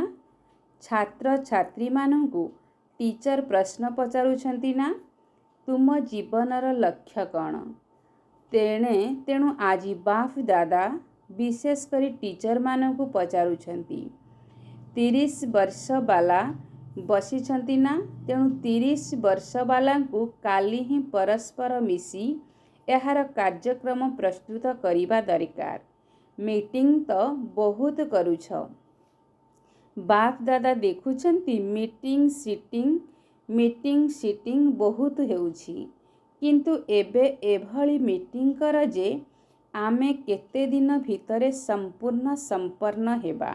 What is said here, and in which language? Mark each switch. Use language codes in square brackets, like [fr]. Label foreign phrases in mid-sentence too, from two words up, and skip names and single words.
[or] ଛାତ୍ର ଛାତ୍ରୀ ମାନଙ୍କୁ ଟିଚର ପ୍ରଶ୍ନ ପଚାରୁଛନ୍ତି ନା? ତୁମ ଜୀବନର ଲକ୍ଷ୍ୟ କଣ? ତେଣୁ ଆଜି ବାପ ଦାଦା ବିଶେଷ କରି ଟିଚର ମାନଙ୍କୁ ପଚାରୁଛନ୍ତି। 30 ବର୍ଷ ବାଲା ବସିଛନ୍ତି ନା? ତେଣୁ 30 ବର୍ଷ ବାଲାଙ୍କୁ କାଲି ହିଁ ପରସ୍ପର ମିଶି ଏହାର କାର୍ଯ୍ୟକ୍ରମ ପ୍ରସ୍ତୁତ କରିବା ଦରକାର। ମିଟିଂ ତ ବହୁତ କରୁଛ। ବାପ ଦାଦା ଦେଖୁଛନ୍ତି ମିଟିଂ ସିଟିଂ ବହୁତ ହେଉଛି, କିନ୍ତୁ ଏବେ ଏଭଳି ମିଟିଂ କର ଯେ ଆମେ କେତେ ଦିନ ଭିତରେ ସମ୍ପୂର୍ଣ୍ଣ ସମ୍ପନ୍ନ ହେବା।